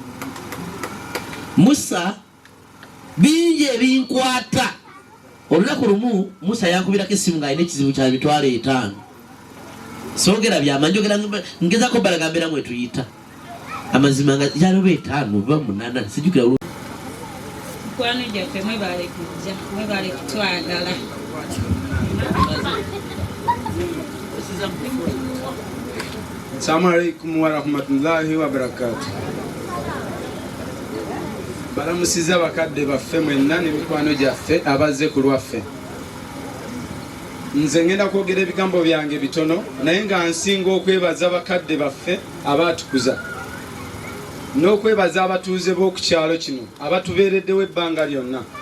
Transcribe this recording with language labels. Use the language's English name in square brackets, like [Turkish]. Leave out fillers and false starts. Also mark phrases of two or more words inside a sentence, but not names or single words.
[Ganda] Musa bingi ebinkwata olunaku lumu Musa yankubirako essimu ng'alina ekizibu kya mitwalo 5 sogera byamanyi njogera ngezako balagambira mwe tuyita amazima nga yaloba 5 oba 8 sijjukira mukwano gyaffe mwebale kujja mwebale kutwagala. [Arabic] السلام عليكم ورحمة الله وبركاته. [Ganda] Balamusiza bakadde baffe mwenna n'emikwano gyaffe abazze ku lwaffe. Nze ngenda kwogera ebigambo byange bitono naye nga nsinga okwebaza bakadde baffe abaatukuza n'okwebaza abatuuze b'oku kyalo kino abatubeereddewo ebbanga lyonna.